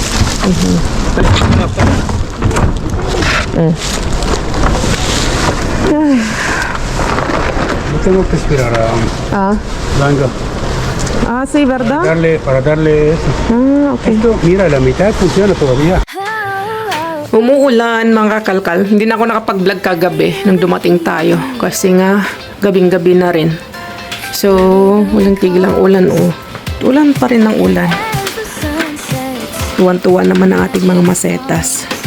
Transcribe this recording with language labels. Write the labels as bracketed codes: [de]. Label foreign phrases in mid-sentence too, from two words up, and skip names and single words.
[es] No tengo que esperar a Blanca Sí, ¿verdad? para darle eso. Ok. Esto, mira, la mitad funciona todavía. [tl] Umuulan mga kalkal. Hindi na ako nakapag-vlog kagabi nung dumating tayo. Kasi nga, gabing-gabi na rin. So, walang tigil ang ulan oh. Ulan pa rin ang ulan. Tuwan-tuwa naman ang ating mga masetas.